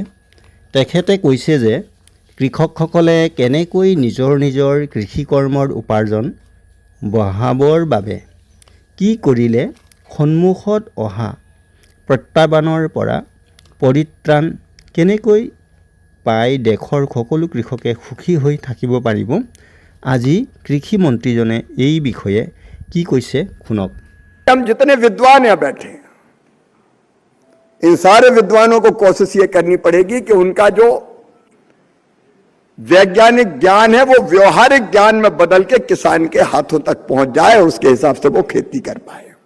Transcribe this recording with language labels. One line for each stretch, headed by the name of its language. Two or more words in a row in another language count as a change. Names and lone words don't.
Assamese: তেখেতে কৈছে যে কৃষকসকলে কেনেকৈ নিজৰ কৃষিকৰ্মৰ উপাৰ্জন বঢ়াবৰ বাবে কি কৰিলে সন্মুখত অহা প্ৰত্যাহ্বানৰ পৰা পৰিত্ৰাণ কেনেকৈ পাই দেশৰ সকলো কৃষকে সুখী হৈ থাকিব পাৰিব। আজি কৃষি মন্ত্रीजने এই বিষয়ে কি কৈছে শুনক।
Hindi: हम जितने विद्वान यहाँ बैठे इन सारे विद्वानों को कोशिश ये करनी पड़ेगी कि उनका जो वैज्ञानिक ज्ञान है वो व्यवहारिक ज्ञान में बदल के किसान के हाथों तक पहुंच जाए और उसके हिसाब से वो खेती कर पाए।